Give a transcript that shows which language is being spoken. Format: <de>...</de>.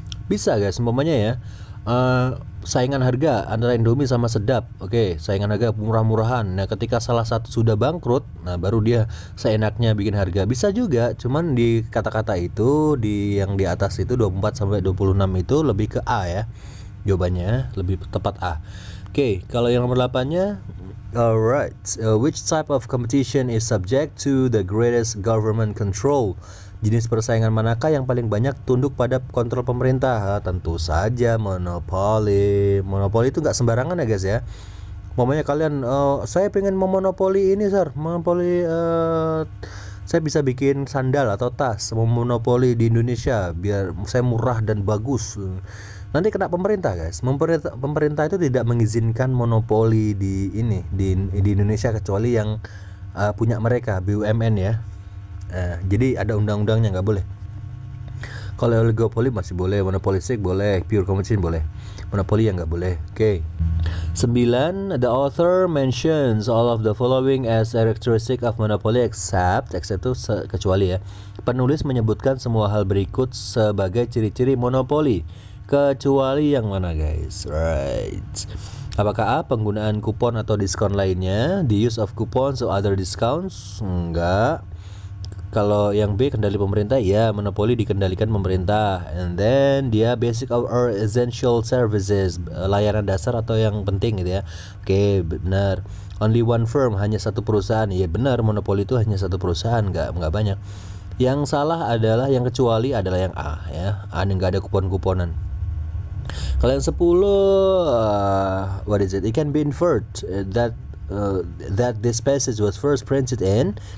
<id>Bisa guys, umpamanya ya. Saingan harga antara Indomie sama Sedap. Oke, saingan harga murah-murahan. Nah, ketika salah satu sudah bangkrut, nah baru dia seenaknya bikin harga. Bisa juga, cuman di kata-kata itu yang di atas itu 24 sampai 26 itu lebih ke A ya. Jawabannya lebih tepat A. Oke, kalau yang nomor 8-nya,</id> <en>alright, which type of competition is subject to the greatest government control?</en> <id>Jenis persaingan manakah yang paling banyak tunduk pada kontrol pemerintah? Tentu saja monopoli. Monopoli itu nggak sembarangan ya guys ya. Momennya kalian, saya pengen memonopoli ini sir, monopoli, saya bisa bikin sandal atau tas, memonopoli di Indonesia biar saya murah dan bagus. Nanti kena pemerintah guys. Pemerintah itu tidak mengizinkan monopoli di Indonesia kecuali yang punya mereka, BUMN ya. Jadi ada undang-undangnya, nggak boleh. Kalau oligopoli masih boleh, monopolistik boleh, pure competition boleh, monopoli yang nggak boleh. Oke. 9.</id> <en>The author mentions all of the following as characteristic of monopoly except</en> <id>itu kecuali ya. Penulis menyebutkan semua hal berikut sebagai ciri-ciri monopoli. Kecuali yang mana guys? Right. Apakah A, penggunaan kupon atau diskon lainnya?</id> <en>The use of coupons or other discounts?</en> <id>Enggak. Kalau yang B, kendali pemerintah, ya, monopoli dikendalikan pemerintah.</id> <en>And then</en> <id>dia</id> <en>basic or essential services,</en> <id>layanan dasar atau yang penting gitu ya. Oke, benar.</id> <en>Only one firm,</en> <id>hanya satu perusahaan. Ya benar, monopoli itu hanya satu perusahaan, nggak banyak. Yang salah adalah yang kecuali adalah yang A ya. A yang nggak ada kupon-kuponan. Kalau yang 10,</id> <en>what is it? It can be inferred that this passage was first printed in.</en>